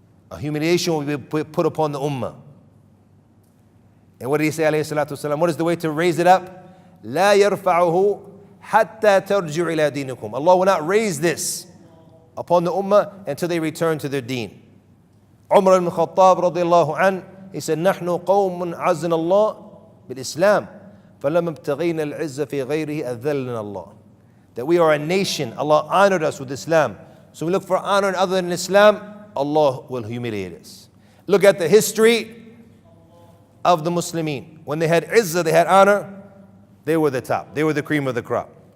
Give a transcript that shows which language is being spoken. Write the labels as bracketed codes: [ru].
[en] A humiliation will be put upon the ummah. And what did he say alayhi salatu wasalam? What is the way to raise it up? [ar] La yarfa'uhu hatta tarji'u ila dinikum. [en] Allah will not raise this upon the ummah until they return to their deen. Umar ibn Khattab radiyallahu an, he said, [ar] نحن قوم عزنا الله بالإسلام فلما ابتغينا العزة في غيره أذلنا الله. [en] That we are a nation, Allah honored us with Islam. So we look for honor other than Islam, Allah will humiliate us. Look at the history of the Muslimin. When they had izzah, they had honor, they were the top. They were the cream of the crop.